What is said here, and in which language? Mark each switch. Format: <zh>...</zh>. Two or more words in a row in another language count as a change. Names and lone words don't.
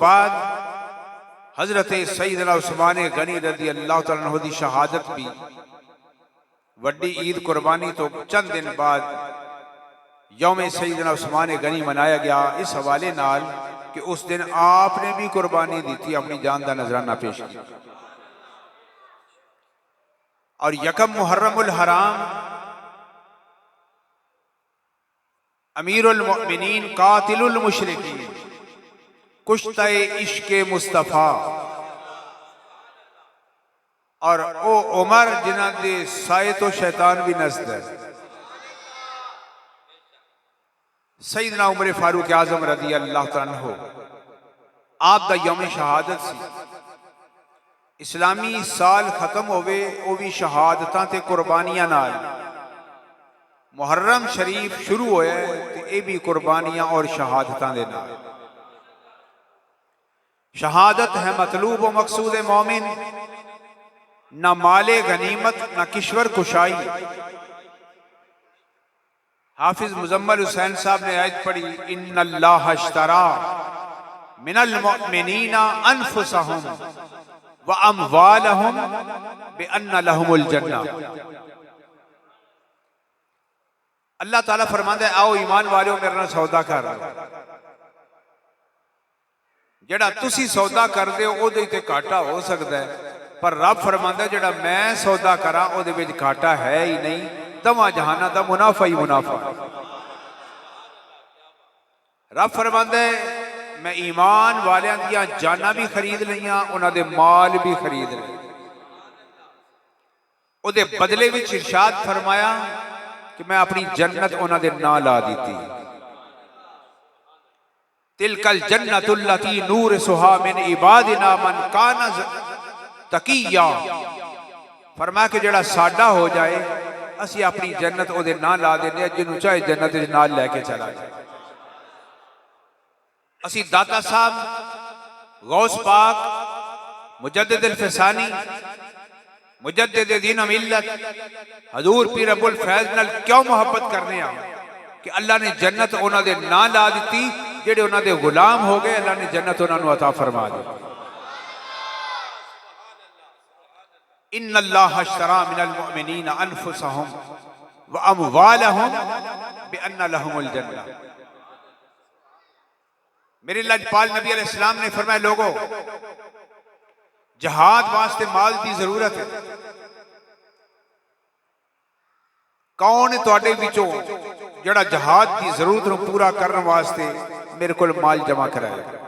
<pa>بعد حضرت سیدنا عثمان غنی رضی اللہ تعالیٰ عنہ دی شہادت بھی وڈی عید قربانی توں چند دن بعد یوم سیدنا عثمان غنی منایا گیا، اس حوالے نال کہ</pa> <ur>اس دن آپ نے بھی قربانی دی تھی، اپنی جان کا نذرانہ پیش کیا.</ur> <pa>اور یکم محرم الحرام امیر المومنین قاتل المشرکین کشتۂ عشق مصطفیٰ، اور او عمر جنہاں دے سائے توں شیطان بھی نزد ہے. سیدنا عمر فاروق اعظم رضی اللہ تعالیٰ عنہ آپ دا یوم شہادت سی. اسلامی سال ختم ہووے وہ بھی شہادتاں تے قربانیاں نال. محرم شریف شروع ہویا تے یہ بھی قربانیاں اور شہادتاں دے نال.</pa> <ur>شہادت ہے مطلوب و مقصود مومن، نہ مال غنیمت نہ کشور کشائی. حافظ مزمل حسین صاحب نے آیت پڑھی,</ur> <ar>إن الله اشترى من المؤمنين أنفسهم وأموالهم بأن لهم الجنة.</ar> <pa>اللہ تعالیٰ فرماندا ہے، آؤ ایمان والوں میرے نال سودا کر. جیہڑا تسی سودا کردے ہو اوہدے تے گھاٹا ہو سکتا ہے، پر رب فرماندا ہے جیہڑا میں سودا کراں اوہدے وچ گھاٹا ہے ہی نہیں، دوہاں جہاناں دا منافع ہی منافع. رب فرماندا ہے میں ایمان والیاں دیاں جاناں بھی خرید لیاں، اونہاں دے مال بھی خرید لئے. اوہدے بدلے وچ ارشاد فرمایا کہ میں اپنی جنت اونہاں دے نال لا دی.</pa> <ar>تلك الجنة التي نورثها من عبادنا من كان تقيا.</ar> <pa>فرمایا کہ جیہڑا ساڈا ہو جائے اسی اپنی جنت اوہدے نال لا دینے، جنہوں چاہے جنت دے نال لے کے چلا جائے. اسی داتا صاحب غوث پاک مجدد الف ثانی مجدد دین ملت حضور پیر ابو الفیض نال کیوں محبت کرنے آں کہ اللہ نے جنت اونہاں دے نال لا دی. جیہڑے اونہاں دے غلام ہو گئے اللہ نے جنت اونہاں نوں عطا فرما دی.</pa> <ar>إن الله اشترى من المؤمنين أنفسهم وأموالهم بأن لهم الجنة.</ar> <pa>میرے لجپال نبی علیہ السلام نے فرمایا، لوگو جہاد واسطے مال کی ضرورت ہے. کون تہاڈے وچوں جیہڑا جہاد کی ضرورت نوں پورا کرنے واسطے میرے کو مال جمع کرائے?</pa>